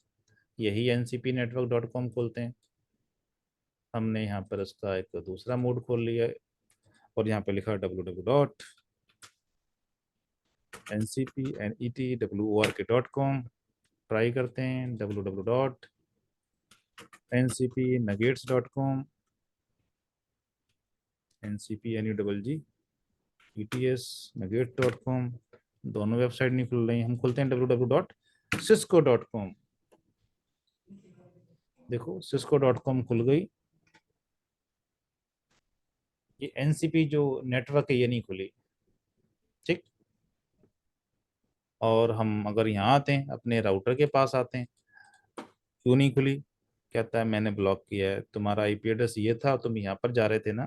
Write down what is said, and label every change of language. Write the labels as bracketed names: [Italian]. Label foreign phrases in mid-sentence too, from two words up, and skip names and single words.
[Hindi] यही ncpnetwork.com खोलते हैं। हमने यहाँ पर इसका एक दूसरा मोड खोल लिया है, और यहाँ पे लिखा www.ncpnetwork.com। ट्राई करते हैं www.ncpnuggets.com, ncpnuggets.com। दोनों वेबसाइट नहीं खुल रही, हम खोलते हैं www.cisco.com। देखो cisco.com खुल गई, ये एनसीपी जो नेटवर्क है ये नहीं खुली। ठीक। और हम अगर यहाँ आते हैं, अपने राउटर के पास आते हैं, क्यों नहीं खुली? कहता है मैंने ब्लॉक किया है, तुम्हारा [English] IP address [Hindi] ये था, तुम यहाँ पर जा रहे थे ना।